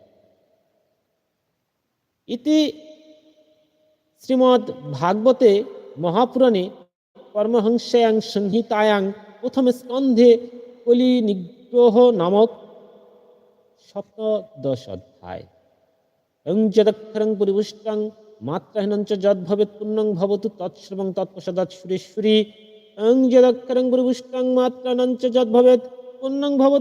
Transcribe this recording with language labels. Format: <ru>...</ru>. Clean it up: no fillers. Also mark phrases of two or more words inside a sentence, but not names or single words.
<sa>ইতি শ্রীমদ্ ভাগবতে মহাপুরাণে পরমহংস্যাং সংহিতায়াং প্রথম স্কন্ধে কলি নিগ্রহ নামক 17 অধ্যায়। যদক্ষরং পরিপুষ্টং মাত্রাহীনং চ যদ্ভবেৎ পুণ্যং ভবতু তৎসর্বং তৎপ্রসাদাৎ সুরেশ্বরী। যদক্ষরং পরিপুষ্টং মাত্রাহীনং চ যদ্ভবেৎ পুণ্যং ভবতু</sa>